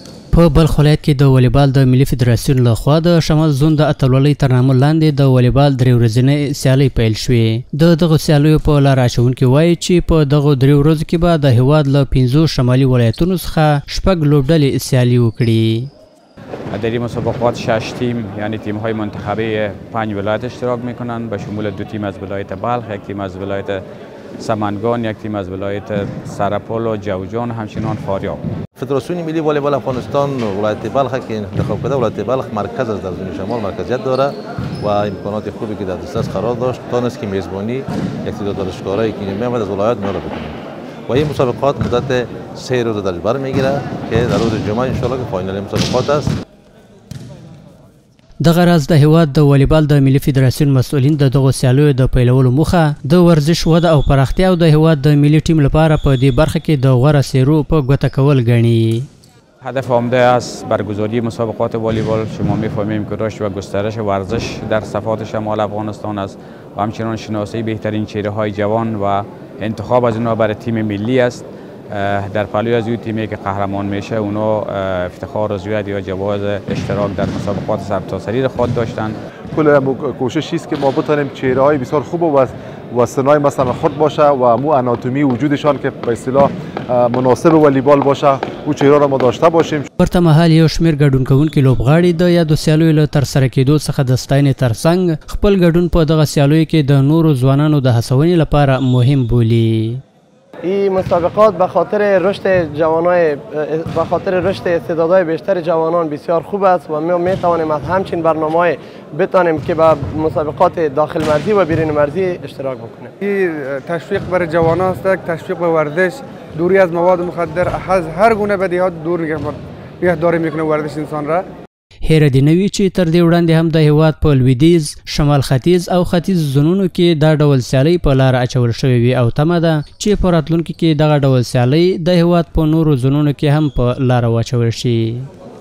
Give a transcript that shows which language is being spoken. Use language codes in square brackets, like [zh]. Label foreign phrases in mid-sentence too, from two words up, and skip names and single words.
[ps] په بلخ ولایت کې د والیبال د ملي فدراسیون لخوا د شمال زون د اتلولۍ تر نامه لاندې د والیبال درې ورځنۍ سیالۍ پیل شوې. د دغو سیالیو په لاره اچونکي وایي چې په دغو 3 ورځو کې به د هیواد له 5 شمالي ولایتونو څخه 6 لوبډلې سیالي وکړي. [fa] در این مسابقات 6 تیم یعنی تیم‌های منتخبه 5 ولایت اشتراک می‌کنند به شمول 2 تیم از ولایت بلخ، 1 تیم از ولایت سمنگان، 1 تیم از ولایت سرپل و جوزجان، همچنان فاریاب. فدراسیون ملی والیبال افغانستان ولایت بلخ که انتخاب کرده، ولایت بلخ مرکز از در زون شمال مرکزیت داره و امکانات خوبی که در دسترس قرار داشت تانست که میزبانی یک تعداد ورزشکارایی که میآمد از ولایت ما را بکنه و این مسابقات مدت 3 روز در بر میگیره که در روز جمعه [ar] ان شاء الله [fa] که فاینال مسابقات است. [ps] دغه راز د هیواد د والیبال د ملي فدراسیون مسؤلین د دغو سیالیو د پیلولو موخه د ورزش وده او پراختیا او د هیواد د ملي ټیم لپاره په دې برخه کې د غوره څیرو په ګوته کول ګڼي. [fa] هدف عمده از برگزاری مسابقات والیبال شما می‌فهمیم که رشد و گسترش ورزش در صفات شمال افغانستان است و همچنان شناسی بهترین چهره‌های جوان و انتخاب از اونها برای تیم ملی است. در پلوی از اون تیمی که قهرمان میشه اونا افتخار رضایت یا جواز اشتراک در مسابقات سرتاسری خود داشتن. کل کوشش است که ما بتونیم چهره‌های بسیار خوب و سنای مثلا خود باشه و مو آناتومی وجودشان که به اصطلاح مناسب والیبال باشه او چهره را ما داشته باشیم. [ps] ورته مهال یو شمېر ګډون کوونکي لوبغاړي د یادو سیالیو له ترسره کېدو څخه د ستاینې ترڅنګ خپل ګډون په دغه سیالیو کې د نورو ځوانانو د هڅونې لپاره مهم بولي. [fa] این مسابقات به خاطر رشد استعدادهای بیشتر جوانان بسیار خوب است و ما میتوانیم از همچین برنامه‌ای بتوانیم که به مسابقات داخل مرزی و بیرون مرزی اشتراک بکنیم. این تشویق برای جوانان است، تشویق به ورزش، دوری از مواد مخدر، از هر گونه بدیهات دور نگهداری میکنه ورزش انسان را. [ps] هیره دې نه وي چې تر دې وړاندې هم د هیواد په لویدیځ، شمال ختیځ او ختیځ زونونو کې دا ډول سیالۍ په لاره اچول شوې وي او تمه ده چې په راتلونکي کې دغه ډول سیالۍ د هیواد په نورو زونونو کې هم په لاره واچول شي.